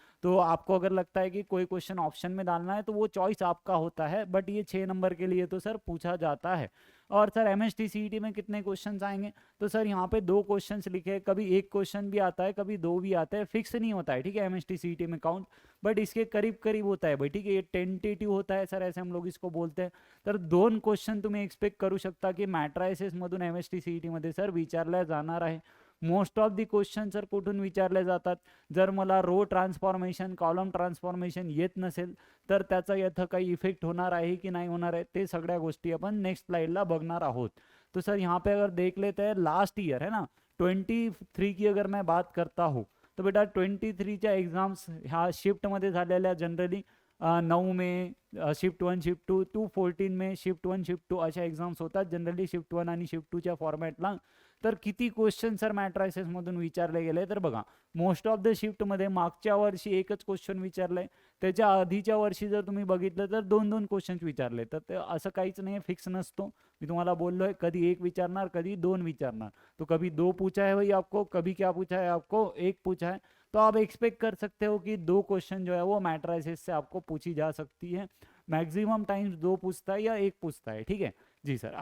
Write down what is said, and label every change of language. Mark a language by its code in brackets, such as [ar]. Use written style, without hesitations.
[hi] तो आपको अगर लगता है कि कोई क्वेश्चन ऑप्शन में डालना है तो वो चॉइस आपका होता है, बट ये 6 नंबर के लिए तो सर पूछा जाता है। और सर एमएसटी सीईटी में कितने क्वेश्चंस आएंगे, तो सर यहाँ पे 2 क्वेश्चंस लिखे हैं, कभी एक क्वेश्चन भी आता है, कभी 2 भी आते हैं, फिक्स नहीं होता है, ठीक है, एमएसटी सीईटी में काउंट, बट इसके करीब करीब होता है भाई, ठीक है, ये टेंटेटिव होता है सर, ऐसे हम लोग इसको बोलते हैं। [mr] तर 2 क्वेश्चन तुम्ही एक्सपेक्ट करू शकता की मॅट्रायसिस मधून एमएसटी सीईटी मध्ये सर विचारल्या जाणार आहे। Most of the question sir कुठून विचारले जातात, जर मला रो ट्रान्सफॉर्मेशन कॉलम ट्रान्सफॉर्मेशन येत नसेल तर त्याचा इथं काही इफेक्ट होणार आहे की नहीं होणार है, ते सगळ्या गोष्टी अपन नेक्स्ट स्लाइडला बघणार आहोत। [hi] तो सर यहाँ पे अगर देख लेते हैं, लास्ट ईयर है ना 23 की अगर मैं बात करता हूँ, [mr] तो बेटा 23च्या एक्झाम्स ह्या शिफ्टमध्ये झालेल्या जनरली 9 में शिफ्ट 1 शिफ्ट 2 टू 14 में शिफ्ट 1 शिफ्ट 2 अशा एक्झाम्स होतात जनरली शिफ्ट 1 आणि शिफ्ट 2च्या फॉर्मॅटला। तर किती क्वेश्चन सर मॅट्रायसिस मधून विचारले गेले, तर बघा मोस्ट ऑफ द शिफ्टमध्ये मागच्या वर्षी एकच क्वेश्चन विचारलंय, त्याच्या आधीच्या वर्षी जर तुम्ही बघितलं तर 2-2 क्वेश्चन विचारले, तर ते असं काहीच नाही, फिक्स नसतो। मी तुम्हाला बोललोय कधी एक विचारणार, कधी 2 विचारणार, [hi] तो कभी 2 पूछा है भाई आपको, कभी क्या पूछा है आपको, 1 पूछा है। तो आप एक्सपेक्ट कर सकते हो कि 2 क्वेश्चन जो है वो मैट्राइसिस से आपको पूछी जा सकती है। मैक्सिमम टाइम्स 2 पूछता है या 1 पूछता है, ठीक है जी सर।